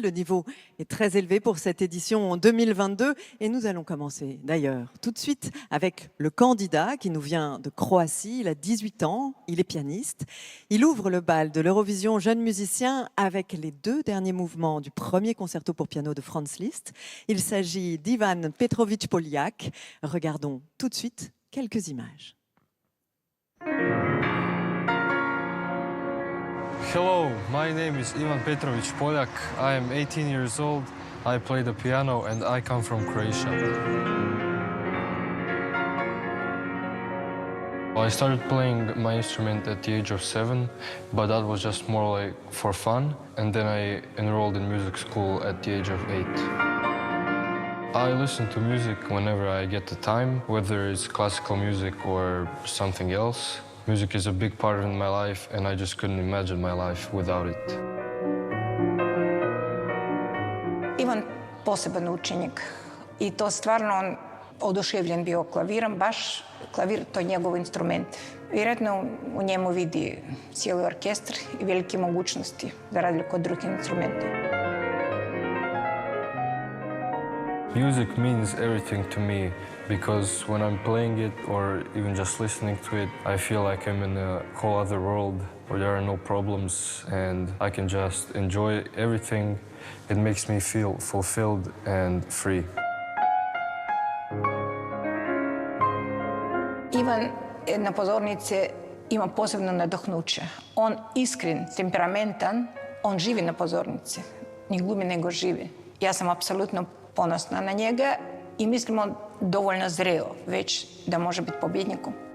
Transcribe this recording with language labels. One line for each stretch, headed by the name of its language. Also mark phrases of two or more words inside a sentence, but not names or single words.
French: Le niveau est très élevé pour cette édition 2022 et nous allons commencer d'ailleurs tout de suite avec le candidat qui nous vient de Croatie. Il a 18 ans, il est pianiste. Il ouvre le bal de l'Eurovision Jeune Musicien avec les 2 derniers mouvements du premier concerto pour piano de Franz Liszt. Il s'agit d'Ivan Petrović Poljak. Regardons tout de suite quelques images.
English: Hello, my name is Ivan Petrović Poljak. I am 18 years old. I play the piano and I come from Croatia. I started playing my instrument at the age of 7, but that was just more like for fun. And then I enrolled in music school at the age of 8. I listen to music whenever I get the time, whether it's classical music or something else. Music is a big part of my life and I just couldn't imagine my life without it.
Croatian: Ivan poseban učenik i to stvarno on oduševljen bio klavirom, baš klavir to je njegov instrument. Vjerojatno u njemu vidi cijeli orkestar i velike mogućnosti za razliku od drugih instrumenta.
English: Music means everything to me because when I'm playing it or even just listening to it, I feel like I'm in a whole other world where there are no problems and I can just enjoy everything. It makes me feel fulfilled and free.
Croatian: Ivan na pozornici ima posebno nadahnuće. On iskren, temperamentan, on živi na pozornici. Ne glumi nego živi. Ja sam apsolutno ponosna na njega i mislim on dovoljno zreo već da može biti pobjednikom.